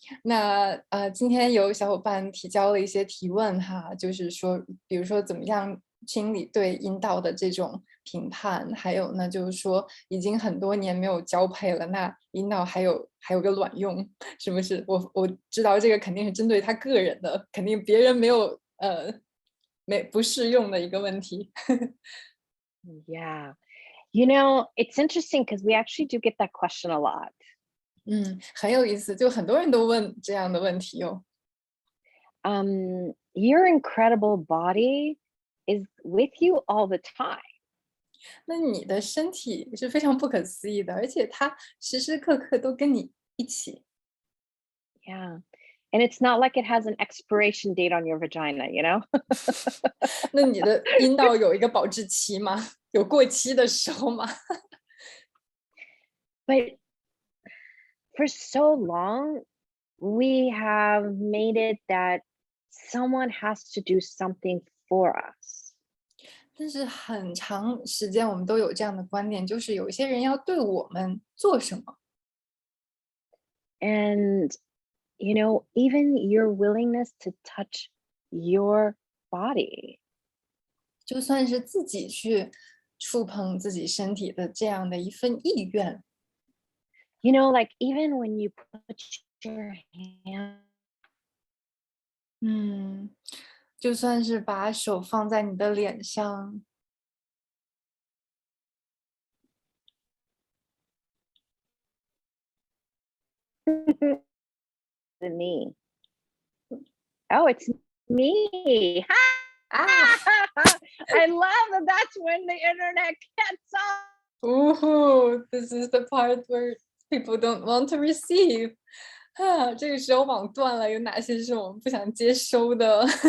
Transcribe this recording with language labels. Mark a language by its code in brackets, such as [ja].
[zh] 那今天有小伙伴提交了一些提问哈，就是说，比如说怎么样清理对阴道的这种评判，还有呢，就是说已经很多年没有交配了，那阴道还有个卵用，是不是？我知道这个肯定是针对他个人的，肯定别人没有不适用的一个问题。 [en] Yeah. You know, it's interesting because we actually do get that question a lot. [zh] 很有意思，就很多人都问这样的问题哦。 [en] Your incredible body is with you all the time. [zh] 那你的身体是非常不可思议的，而且它时时刻刻都跟你一起。 [en] Yeah. And it's not like it has an expiration date on your vagina, you know? [zh] 那你的阴道有一个保质期吗？有过期的时候吗？ [en] But for so long, we have made it that someone has to do something for us. [zh] 但是很长时间我们都有这样的观点，就是有一些人要对我们做什么。 [en] And, you know, even your willingness to touch your body. [zh] 就算是自己去触碰自己身体的这样的一份意愿。 [en] You know, like even when you put your hand [zh] 就算是把手放在你的脸上。 [en] to me. Oh, it's me. I love that that's when the internet gets off. Ooh, this is the part where people don't want to receive. [zh] 这个时候网断了，有哪些是我们不想接收的？